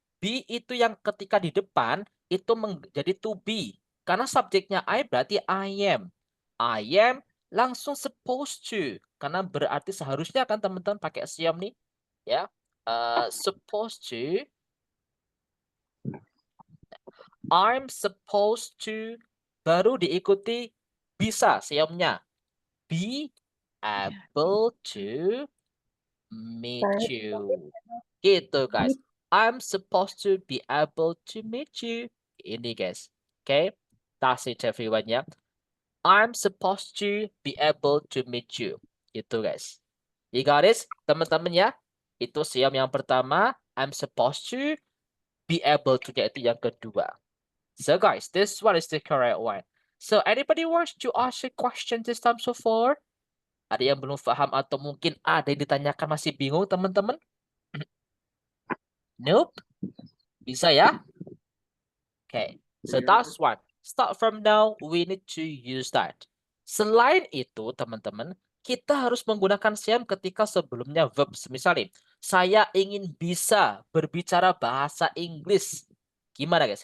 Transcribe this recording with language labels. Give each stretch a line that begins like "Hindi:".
Indonesian: Be itu yang ketika di depan itu menjadi to be. Karena subjeknya I berarti I am.
English: I am
Indonesian: langsung
English: supposed to.
Indonesian: Karena berarti seharusnya kan teman-teman pakai siam nih. Ya, supposed to.
English: I'm supposed to.
Indonesian: Baru diikuti bisa siamnya.
English: Be able to meet you.
Indonesian: Gitu guys.
English: I'm supposed to be able to meet you.
Indonesian: Ini guys.
English: Okay. That's it everyone ya. I'm supposed to be able to meet you.
Indonesian: Gitu guys.
English: You got it?
Indonesian: Teman-teman ya. Itu siam yang pertama.
English: I'm supposed to be able to,
Indonesian: yaitu yang kedua.
English: So guys, this one is the correct one. So anybody wants to ask a question this time so far?
Indonesian: Ada yang belum paham atau mungkin ada yang ditanyakan masih bingung teman-teman?
English: Nope.
Indonesian: Bisa ya?
English: Okay. So that's one. Start from now, we need to use that.
Indonesian: Selain itu, teman-teman, kita harus menggunakan siam ketika sebelumnya verb. Misalnya, saya ingin bisa berbicara bahasa Inggris. Gimana guys?